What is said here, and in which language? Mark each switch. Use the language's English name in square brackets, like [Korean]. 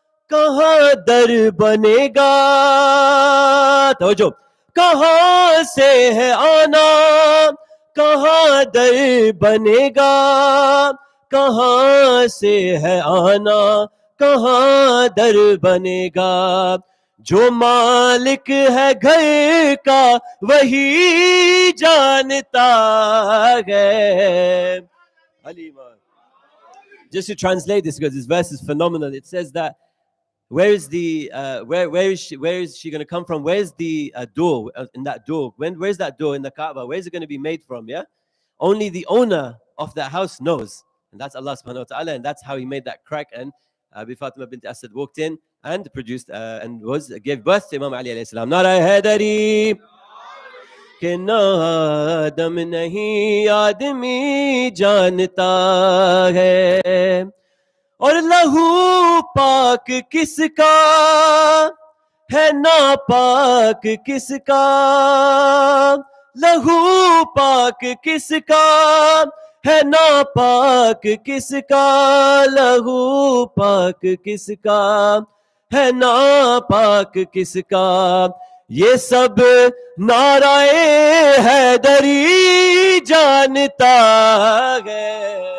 [Urdu] کہاں در بنے گا توجہ کہاں سے ہے آنا کہاں در بنے گا کہاں سے ہے آنا کہاں در بنے گا جو مالک ہے گھر کا وہی جانتا ہے [English] Just to translate this, because this verse is phenomenal. It says that where is she going to come from? Where's the door in that door? Where's that door in the Kaaba? Where's it going to be made from? Yeah, only the owner of that house knows, and that's Allah subhanahu wa ta'ala, and that's how he made that crack. And Bi Fatima bint Asad walked in and produced and gave birth to Imam Ali alayhi salam. [Urdu] Nara Haidari کہ نادم نہیں آدمی جانتا ہے اور لہو پاک کس کا ہے ناپاک کس کا لہو پاک کس کا ہے ناپاک کس کا لہو پاک کس کا ہے ناپاک کس کا یہ سب نعرہ حیدری جانتا ہے